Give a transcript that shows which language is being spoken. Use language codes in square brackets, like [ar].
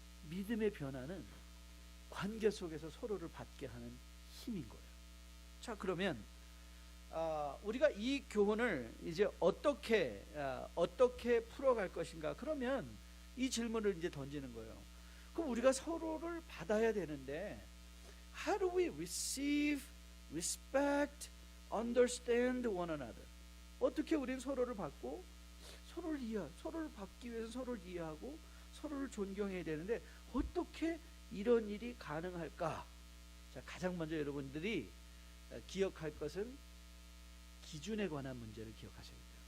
[ko] 믿음의 변화는 관계 속에서 서로를 받게 하는 힘인 거예요. 자, 그러면 우리가 이 교훈을 이제 어떻게 풀어갈 것인가? 그러면 이 질문을 이제 던지는 거예요. 그럼 우리가 서로를 받아야 되는데 [en] How do we receive, respect, understand one another? [ko] 어떻게 우리는 서로를 받고 서로를 받기 위해서 서로를 이해하고 서로를 존경해야 되는데 어떻게 이런 일이 가능할까? 자, 가장 먼저 여러분들이 기억할 것은 기준에 관한 문제를 기억하셔야 돼요.